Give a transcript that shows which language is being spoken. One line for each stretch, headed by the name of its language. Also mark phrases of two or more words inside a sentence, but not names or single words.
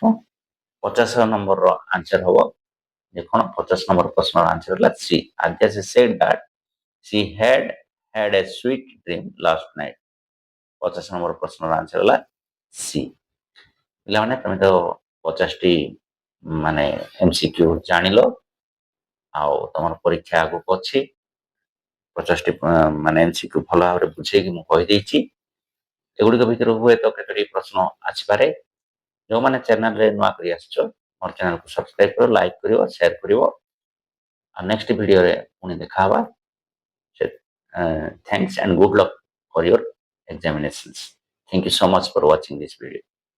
Odia: 50 ନମ୍ବରର ଆନ୍ସର ହବ ଯେ କ'ଣ? 50 ନମ୍ବର ପ୍ରଶ୍ନର ଆନ୍ସର ହେଲା ସି।
English: Adyas said that she had had a sweet dream last night.
Odia: 50 ନମ୍ବର ପ୍ରଶ୍ନର ଆନ୍ସର ହେଲା ସି। ପିଲାମାନେ ତମେ ତ 50ଟି ମାନେ MCQ ଜାଣିଲ, ଆଉ ତମର ପରୀକ୍ଷା ଆଗକୁ ଅଛି। 50ଟି ମାନେ MCQ ଭଲ ଭାବରେ ବୁଝେଇକି ମୁଁ କହିଦେଇଛି। ଏଗୁଡ଼ିକ ଭିତରୁ ହୁଏତ କେତୋଟି ପ୍ରଶ୍ନ ଆସିପାରେ। ଯେଉଁମାନେ ଚ୍ୟାନେଲରେ ନୂଆ କରି ଆସିଛ, ମୋର ଚ୍ୟାନେଲକୁ ସବସ୍କ୍ରାଇବ କର, ଲାଇକ୍ କରିବ, ସେୟାର କରିବ। ଆଉ ନେକ୍ସଟ ଭିଡ଼ିଓରେ ପୁଣି ଦେଖା ହେବା।
English: Thanks and good luck for your examinations. Thank you so much for watching this video.